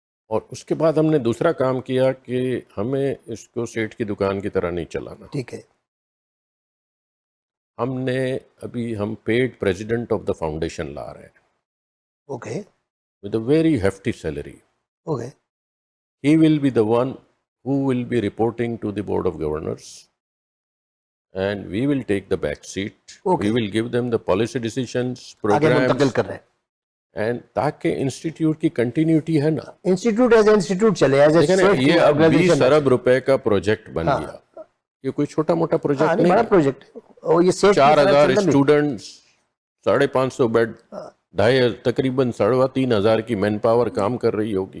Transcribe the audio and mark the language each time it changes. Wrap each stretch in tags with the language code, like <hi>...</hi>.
<ur>اور اس کے بعد ہم نے دوسرا کام کیا کہ ہمیں اس کو سیٹ کی دکان کی طرح نہیں چلانا. ٹھیک ہے. ہم نے ابھی ہم</ur> <en>paid president of the foundation</en> <ur>لا رہے ہیں.</ur> <en>Okay. With a very hefty salary. Okay. He will be the one who will be reporting to the Board of Governors and we will take the back seat. Okay. We will give them the policy decisions,</en> <ur>آگے منتقل</ur> <en>programs</en> <ur>کر رہے ہیں. and تاکہ institute کی continuity ہے نا. Institute as institute چلے ایز یہ اب 20 ارب روپے کا پروجیکٹ بن گیا. یہ کوئی چھوٹا موٹا پروجیکٹ نہیں بڑا ہے. پروجیکٹ. اور یہ 4000 اسٹوڈنٹس، 550 بیڈ، تقریباً 3500 کی مین پاور کام کر رہی ہوگی.</ur>